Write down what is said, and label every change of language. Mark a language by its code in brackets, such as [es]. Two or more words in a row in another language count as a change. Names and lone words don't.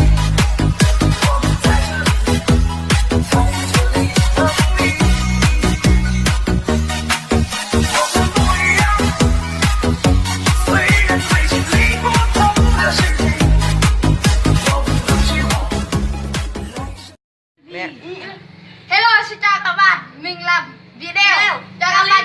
[zh] 我们在这里等你。我们不一样，虽然最经历不同的事情，我们都希望来生。 [en] Hello, [vi] xin chào các bạn, mình là Việt Đeo. Chào